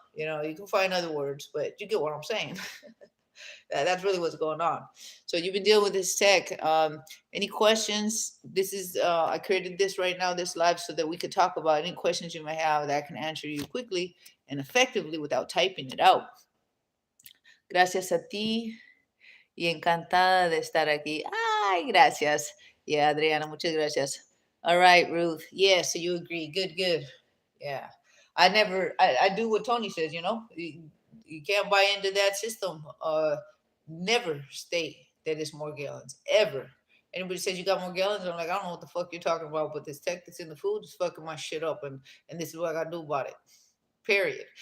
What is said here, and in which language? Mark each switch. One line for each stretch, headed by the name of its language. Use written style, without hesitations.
English: You know, you can find other words, but you get what I'm saying. That's really what's going on. So you've been dealing with this tech. Any questions? This is I created this right now, this live, so that we could talk about any questions you may have that I can answer you quickly and effectively without typing it out.
Spanish: Gracias a ti y encantada de estar aquí. Ay, gracias.
English: Yeah,
Spanish: Adriana, muchas gracias.
English: All right, Ruth. Yeah, so you agree. Good, good. Yeah. I do what Tony says, you know. You can't buy into that system. Never state that it's Morgellons. Ever. Anybody says you got Morgellons, I'm like, I don't know what the fuck you're talking about, but this tech that's in the food is fucking my shit up, and this is what I gotta do about it. Period.